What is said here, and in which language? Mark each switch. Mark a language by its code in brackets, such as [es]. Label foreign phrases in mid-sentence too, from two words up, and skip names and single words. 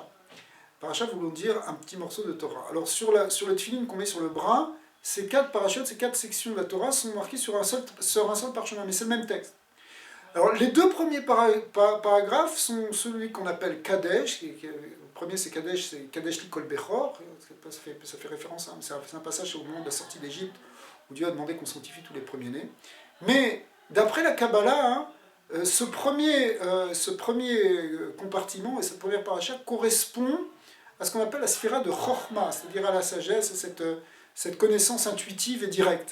[fr] Paracha voulant dire un petit morceau de Torah. Alors sur le tefillin qu'on met sur le bras, ces 4 parachiotes, ces 4 sections de la Torah sont marquées sur un seul parchemin, mais c'est le même texte. Alors les deux premiers paragraphes sont celui qu'on appelle Kadesh, le premier c'est [he] קדש לי כל בכור, [fr] ça fait référence, c'est un passage au moment de la sortie d'Égypte, où Dieu a demandé qu'on sanctifie tous les premiers-nés. Mais d'après la Kabbalah, ce premier compartiment et cette première paracha correspond à ce qu'on appelle la sphira de Chorma, c'est-à-dire à la sagesse, cette connaissance intuitive et directe.